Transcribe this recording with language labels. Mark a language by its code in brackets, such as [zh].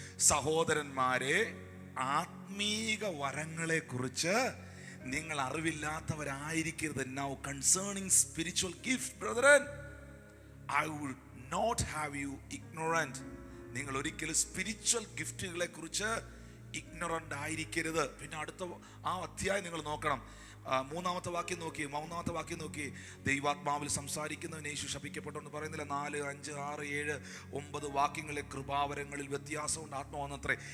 [ml] സഹോദരന്മാരെ, ആത്മീക വരങ്ങളെ കുറിച്ച് നിങ്ങൾ അറിവില്ലാത്തവരായിരിക്കരുത്. [en] Now concerning spiritual gift, brethren, I would not have you ignorant. [ml] നിങ്ങൾ ഒരിക്കലും സ്പിരിച്വൽ ഗിഫ്റ്റുകളെ കുറിച്ച് ഇഗ്നോറന്റ് ആയിരിക്കരുത്. പിന്നെ അടുത്ത ആ അധ്യായം നിങ്ങൾ നോക്കണം. 3-ാമത്തെ വാക്യം നോക്കി, 3-ാമത്തെ വാക്യം നോക്കി. ദൈവാത്മാവിൽ സംസാരിക്കുന്നവൻ യേശു ശപിക്കപ്പെട്ടെന്ന് പറയുന്നില്ല. 4, 5, 6, 7, 9 വാക്യങ്ങളിലെ കൃപാവരങ്ങളിൽ വ്യത്യാസമുണ്ട്. ആത്മാവെന്നത്രേ.